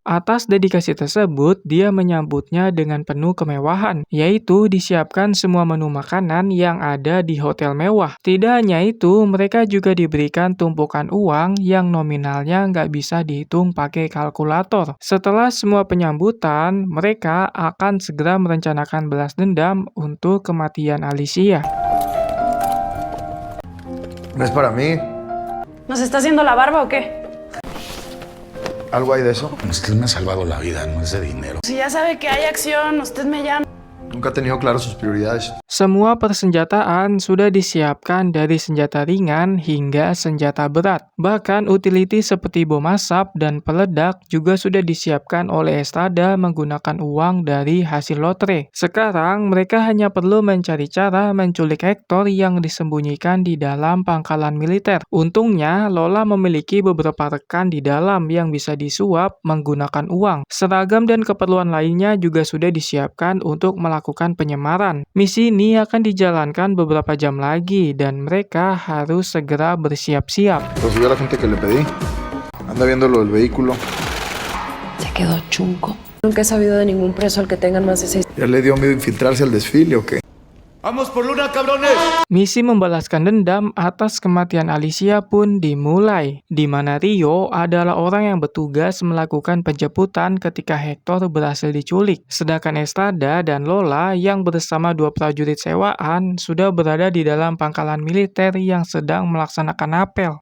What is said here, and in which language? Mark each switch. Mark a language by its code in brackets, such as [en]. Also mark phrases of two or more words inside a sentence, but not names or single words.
[id] Atas dedikasi tersebut, dia menyambutnya dengan penuh kemewahan, yaitu disiapkan semua menu makanan yang ada di hotel mewah. Tidak hanya itu, mereka juga diberikan tumpukan uang yang nominalnya nggak bisa dihitung pakai kalkulator. Setelah semua penyambutan, mereka akan segera merencanakan balas dendam untuk kematian Alicia. [es] No es para mí. ¿Nos está haciendo la barba o qué? ¿Algo hay de eso? Usted me ha salvado la vida, no es de dinero. Si ya sabe que hay acción, usted me llama. Nunca ha tenido claras sus prioridades. [id] Semua persenjataan sudah disiapkan dari senjata ringan hingga senjata berat. Bahkan utility seperti bom asap dan peledak juga sudah disiapkan oleh Estrada menggunakan uang dari hasil lotre. Sekarang mereka hanya perlu mencari cara menculik Hector yang disembunyikan di dalam pangkalan militer. Untungnya Lola memiliki beberapa rekan di dalam yang bisa disuap menggunakan uang. Seragam dan keperluan lainnya juga sudah disiapkan untuk melakukan penyemaran. Misi ini akan dijalankan beberapa jam lagi dan mereka harus segera bersiap-siap. [es] Consiguió a la gente que le pedí. Anda viendo lo del vehículo. Se quedó chunco. Nunca he sabido de ningún preso al que tengan más de 6. ¿Ya le dio miedo infiltrarse al desfile o qué? ¡Vamos por Luna, cabrones! [id] Misi membalaskan dendam atas kematian Alicia pun dimulai, di mana Rio adalah orang yang bertugas melakukan penjemputan ketika Hector berhasil diculik. Sedangkan Estrada dan Lola yang bersama dua prajurit sewaan sudah berada di dalam pangkalan militer yang sedang melaksanakan apel.